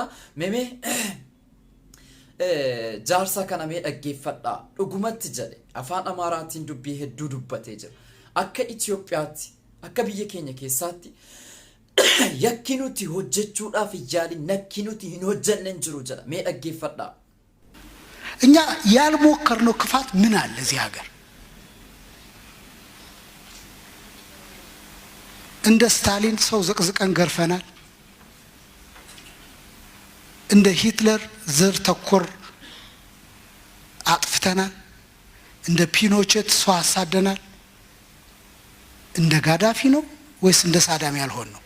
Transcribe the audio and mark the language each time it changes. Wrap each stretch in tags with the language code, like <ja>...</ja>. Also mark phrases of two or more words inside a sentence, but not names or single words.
<om>Meme jaarsa kana mee dhaggeeffadhaa dhugumatti jedhe afaan amaaraatiin dubbii hedduu dubbatee jira. Akka Itoophiyaatti akka biyya keenya keessaatti yakki nuti hojjechuudhaaf ijaalin nakki nuti hin hojjenne jiru jedha. Mee dhaggeeffadhaa.</om> <am>እኛ ያልሞከርነው ክፋት ምን አለ እዚህ ሀገር? እንደ ስታሊን ሰው ዘቅዝቀን ገርፈናል። እንደ ሂትለር ዘር ተኮር አጥፍተናል። እንደ ፒኖቼት ሰው አሳደናል። እንደ ጋዳፊ ነው ወይስ እንደ ሳዳም ያልሆን ነው?</am>